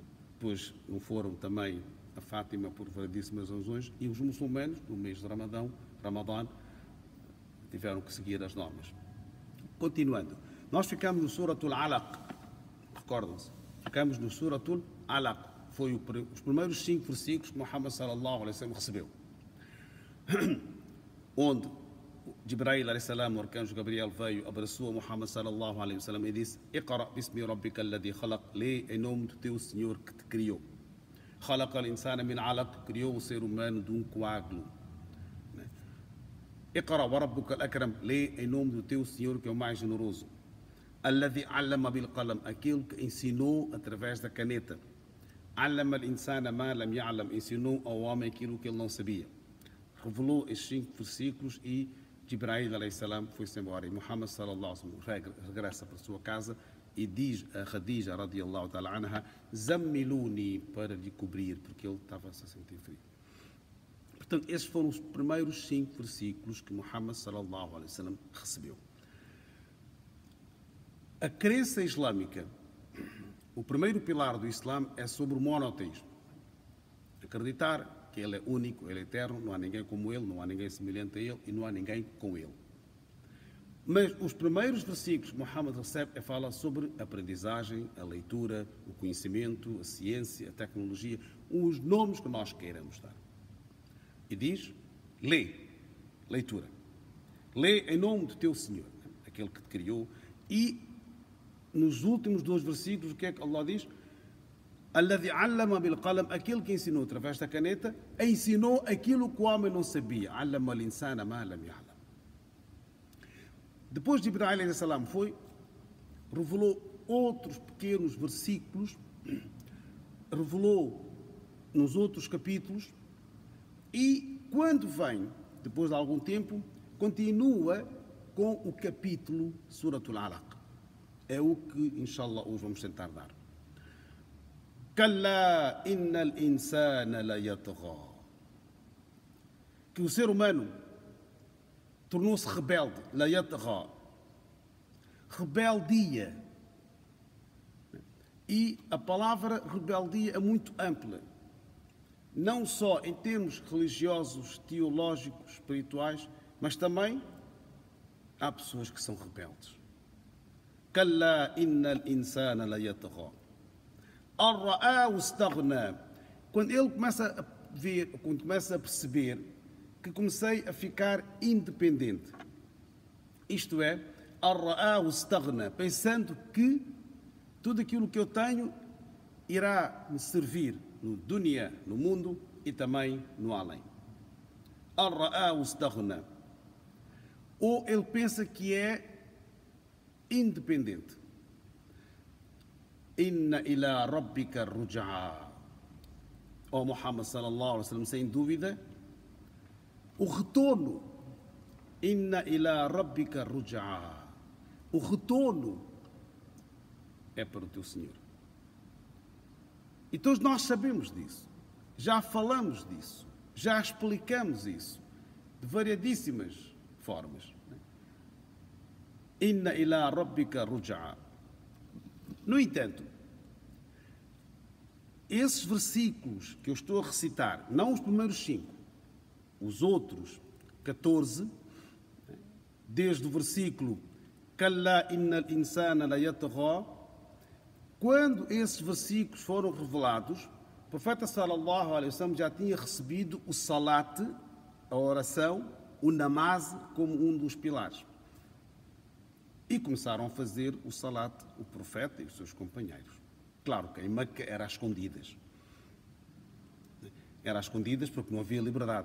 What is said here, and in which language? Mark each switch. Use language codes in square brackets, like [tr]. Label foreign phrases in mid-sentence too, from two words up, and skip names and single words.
[pt] Depois não foram também a Fátima por variedíssimas razões, e os muçulmanos, no mês de Ramadã, tiveram que seguir as normas. Continuando, nós ficamos no Suratul Alaq, recordam-se, ficamos no Suratul Alaq, foi os primeiros 5 versículos que Muhammad [ar] صلى الله عليه وسلم [pt] recebeu, onde Jibril [ar] عليه السلام, [pt] o arcanjo Gabriel, veio, abraçou a Muhammad [ar] صلى الله عليه وسلم [pt] e disse: [ar] اقرأ باسم ربك الذي خلق, [pt] lê em nome do teu Senhor que te criou. [ar] خلق الإنسان من علق, [pt] criou o ser humano de um coágulo. [ar] اقرأ وربك الأكرم, [pt] lê em nome do teu Senhor que é o mais generoso. [ar] الذي علم بالقلم, [pt] aquele que ensinou através da caneta. [ar] علم الإنسان ما لم يعلم, [pt] ensinou ao homem aquilo que ele não sabia. Revelou estes 5 versículos e Jibril [ar] عليه السلام [pt] foi-se embora. E Muhammad [ar] صلى الله عليه وسلم [pt] regressa para a sua casa e diz a Khadija, [ar] رضي الله تعالى عنها, [pt] zammiluni, para lhe cobrir, porque ele estava-se a sentir frio. Portanto, esses foram os primeiros 5 versículos que Muhammad [ar] صلى الله عليه وسلم [pt] recebeu. A crença islâmica, o primeiro pilar do Islã é sobre o monoteísmo. Acreditar que ele é único, ele é eterno, não há ninguém como ele, não há ninguém semelhante a ele e não há ninguém com ele. Mas os primeiros versículos que Muhammad recebe fala sobre a aprendizagem, a leitura, o conhecimento, a ciência, a tecnologia, os nomes que nós queiramos dar. E diz, lê, leitura. Lê em nome do teu Senhor, aquele que te criou. E nos últimos 2 versículos, o que é que Allah diz? [ar] الذي علم بالقلم, [pt] aquele que ensinou através da caneta, ensinou aquilo que o homem não sabia. [ar] علم الإنسان ما لم يعلم. [pt] Depois de Jibril [ar] عليه السلام [pt] revelou outros pequenos versículos, revelou nos outros capítulos, e quando vem, depois de algum tempo, continua com o capítulo Suratul Alaq. É o que, inshallah, hoje vamos tentar dar. [ar] كلا إن الإنسان ليطغى. [pt] Que o ser humano tornou-se rebelde. [ar] ليطغى. Rebeldia. [pt] E a palavra rebeldia é muito ampla. Não só em termos religiosos, teológicos, espirituais, mas também há pessoas que são rebeldes. [ar] كلا إن الإنسان ليطغى. رآه استغنى. [pt] Quando ele começa a ver, quando começa a perceber que comecei a ficar independente. Isto é, [ar] رآه استغنى, [pt] pensando que tudo aquilo que eu tenho irá me servir no dunya, no mundo e também no além. [ar] رآه استغنى. [pt] Ou ele pensa que é independente. [ar] إن إلى ربك الرجعى. [pt] Ó Muhammad [ar] صلى الله عليه وسلم, [pt] sem dúvida, o retorno. [ar] إن إلى ربك الرجعى. [pt] O retorno é para o teu Senhor. E todos nós sabemos disso. Já falamos disso. Já explicamos isso de variadíssimas formas. [ar] إن إلى ربك الرجعى. [pt] No entanto, esses versículos que eu estou a recitar, não os primeiros 5, os outros 14, desde o versículo [ar] كلا إن الإنسان ليطغى, [pt] quando esses versículos foram revelados, o profeta [ar] صلى الله عليه وسلم [pt] já tinha recebido o salat, a oração, o namaz, como um dos pilares. E começaram a fazer o salat, o profeta e os seus companheiros. Claro que em Meca era às escondidas. Era às escondidas porque não havia liberdade.